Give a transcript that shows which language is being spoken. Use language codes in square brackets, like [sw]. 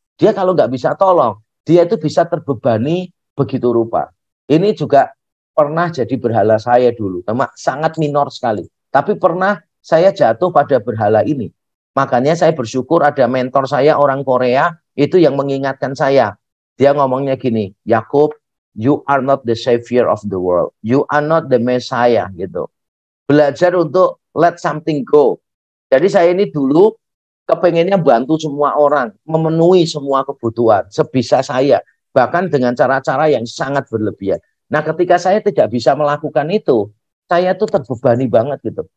[id] Dia kalau nggak bisa tolong, dia itu bisa terbebani begitu rupa. Ini juga pernah jadi berhala saya dulu. Sangat minor sekali. Tapi pernah saya jatuh pada berhala ini. Makanya saya bersyukur ada mentor saya orang Korea itu yang mengingatkan saya. Dia ngomongnya gini, Yakub, [en] you are not the savior of the world. You are not the Messiah gitu. [id] Belajar untuk [en] let something go. [id] Jadi saya ini dulu kepengennya bantu semua orang, memenuhi semua kebutuhan sebisa saya, bahkan dengan cara-cara yang sangat berlebihan. Nah, ketika saya tidak bisa melakukan itu, saya tuh terbebani banget gitu.